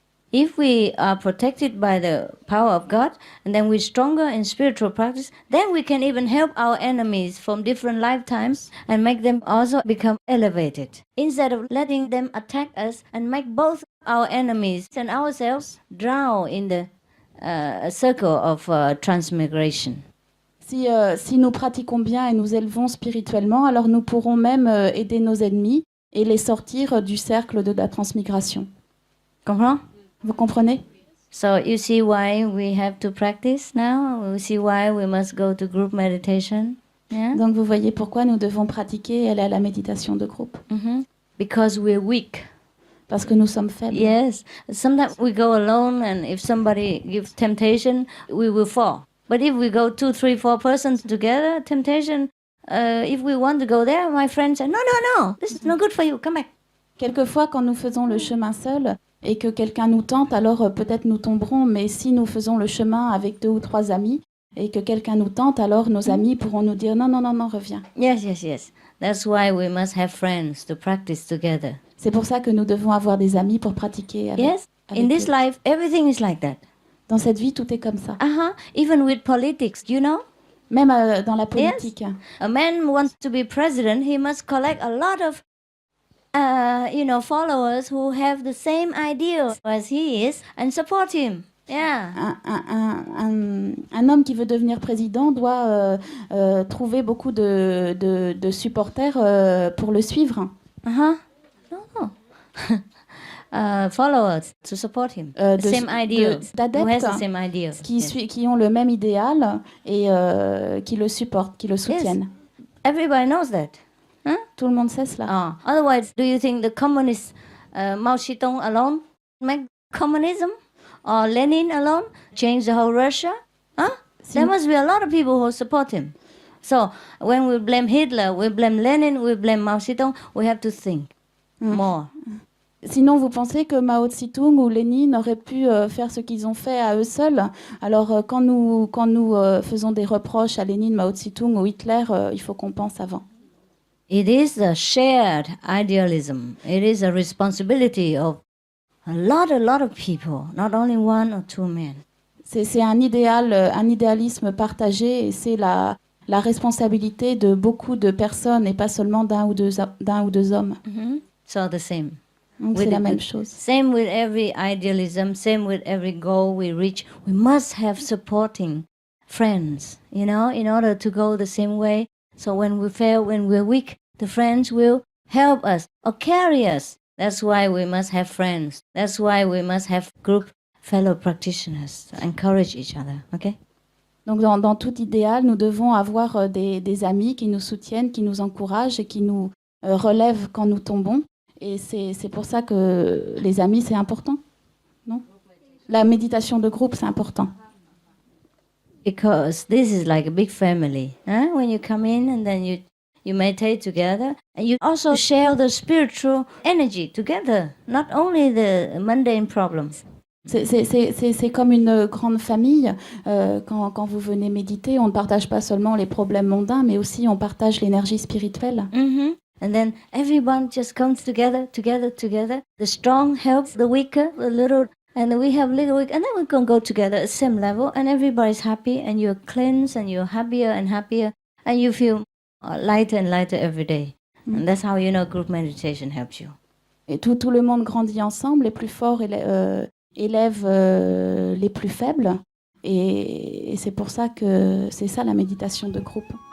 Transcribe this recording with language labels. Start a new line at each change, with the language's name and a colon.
English: If we are protected by the power of God, and then we're stronger in spiritual practice, then we can even help our enemies from different lifetimes and make them also become elevated. Instead of letting them attack us and make both our enemies and ourselves drown in the circle of transmigration.
French: Si nous pratiquons bien et nous élevons spirituellement, alors nous pourrons même aider nos ennemis et les sortir du cercle de la transmigration. Comprends? Vous comprenez?
English: So you see why we have to practice now? You see why we must go to group meditation? Yeah?
French: Donc vous voyez pourquoi nous devons pratiquer et aller à la méditation de groupe.
English: Because we're weak.
French: parce que nous sommes faibles.
English: Yes, sometimes we go alone, and if somebody gives temptation, we will fall. But if we go 2, 3, 4 persons together, temptation, if we want to go there, my friend said, no, this is no good for you, come back.
French: Quelquefois, quand nous faisons le chemin seul et que quelqu'un nous tente, alors peut-être nous tomberons, mais si nous faisons le chemin avec 2 ou 3 amis et que quelqu'un nous tente, alors nos amis pourront nous dire non, reviens.
English: Yes. That's why we must have friends to practice together.
French: C'est pour ça que nous devons avoir des amis pour pratiquer avec,
English: yes,
French: avec
English: in this
French: eux.
English: life, everything is like that.
French: Dans cette vie, tout est comme ça.
English: Even with politics, you know?
French: Même dans la politique.
English: Yes. A man wants to be president, he must collect a lot of followers who have the same idea as he is and support him. Yeah.
French: Un homme qui veut devenir président doit trouver beaucoup de supporters pour le suivre.
English: No. Followers to support him. Same idea.
French: D'adeptes qui ont le même idéal et qui le supportent, qui le soutiennent.
English: Yes. Everybody knows that.
French: Tout le monde sait cela.
English: Otherwise, do you think the communist Mao Zedong alone make communism? Or Lenin alone change the whole Russia? There must be a lot of people who support him. So when we blame Hitler, we blame Lenin, we blame Mao Zedong, we have to think more.
French: Sinon, vous pensez que Mao Tse-tung ou Lénine auraient pu faire ce qu'ils ont fait à eux seuls? Alors, quand nous faisons des reproches à Lénine, Mao Tse-tung ou Hitler, il faut qu'on pense avant.
English: It is a shared idealism. It is a responsibility of a lot of people, not only 1 or 2 men.
French: C'est un idéalisme partagé et c'est la responsabilité de beaucoup de personnes et pas seulement d'un ou deux hommes.
English: So the same.
French: Donc c'est la même chose.
English: Same with every idealism, same with every goal we reach. We must have supporting friends, in order to go the same way. So when we fail, when we're weak, the friends will help us or carry us. That's why we must have friends. That's why we must have group fellow practitioners to encourage each other. Okay?
French: Donc dans tout idéal, nous devons avoir des amis qui nous soutiennent, qui nous encouragent et qui nous relèvent quand nous tombons. Et c'est pour ça que les amis, c'est important, non? La méditation de groupe, c'est important.
English: Because this is like a big family. When you come in and then you meditate together, and you also share the spiritual energy together, not only the mundane problems.
French: C'est comme une grande famille. Quand vous venez méditer, on ne partage pas seulement les problèmes mondains, mais aussi on partage l'énergie spirituelle.
English: And then everyone just comes together. The strong helps the weaker, the little, and we have little weak, and then we can go together at the same level, and everybody's happy, and you're cleansed, and you're happier and happier, and you feel lighter and lighter every day. And that's how group meditation helps you.
French: Et tout le monde grandit ensemble, les plus forts élèvent les plus faibles, et c'est pour ça que c'est ça la méditation de groupe.